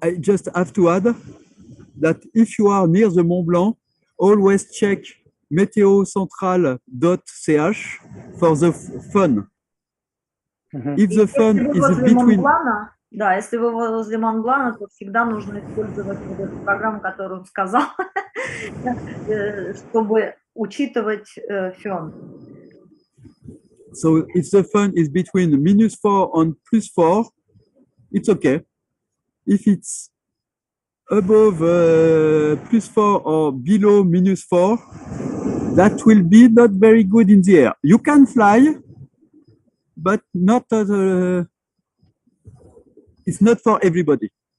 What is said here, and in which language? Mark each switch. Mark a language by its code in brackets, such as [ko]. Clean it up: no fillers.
[en] I just have to add that if you are near the Mont Blanc, always check meteocentral.ch for the fun. If the fun is between... [ru] Да, если вы возле Монблана, то всегда нужно использовать вот эту программу, которую он сказал, чтобы учитывать фен. [en] So if the fun is between -4 and +4, it's okay. If it's above +4 or below -4, that will be not very good in the air. You can fly, but not it's not for everybody.